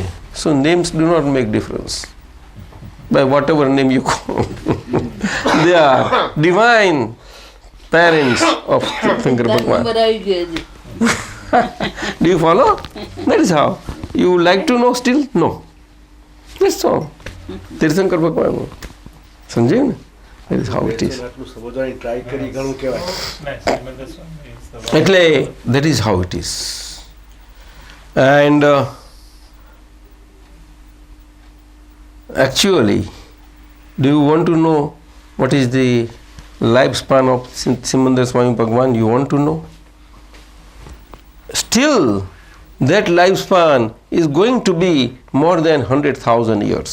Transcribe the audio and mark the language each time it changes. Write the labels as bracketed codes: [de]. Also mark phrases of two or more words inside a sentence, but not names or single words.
[en] So names do not make difference. By whatever name you call. They are divine parents of Tirthankar Bhagwan. Do you follow? That is how. You would like to know still? No. That's all. Tirthankar Bhagwan. [gu] સમજ્યું ને? [en] That is how it is. [gu] આટલું સમજવાની ટ્રાય કરી ઘણું કહેવાય. [en] એટલે that is how it is. And actually, do you want to know what is the lifespan of Simandhar Swami Bhagwan? You want to know? Still, that lifespan is going to be more than 100,000 years.